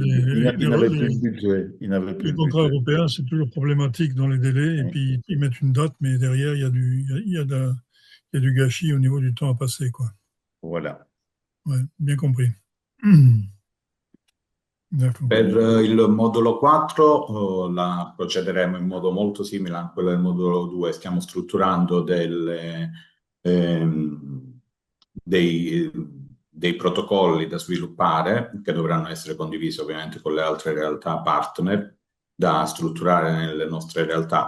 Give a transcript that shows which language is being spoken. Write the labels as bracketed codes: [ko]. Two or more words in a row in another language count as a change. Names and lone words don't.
[fr] il n'avait plus le budget. Il n'avait plus les le contrats budget. européens, c'est toujours problématique dans les délais. Et Oui. puis, ils mettent une date, mais derrière, il y a du gâchis au niveau du temps à passer, quoi. Voilà. Ouais, bien compris. D'accord. [it] Per il modulo 4 procederemo in modo molto simile a quello del modulo 2, stiamo strutturando ehm, dei, dei protocolli da sviluppare che dovranno essere condivisi ovviamente con le altre realtà partner da strutturare nelle nostre realtà.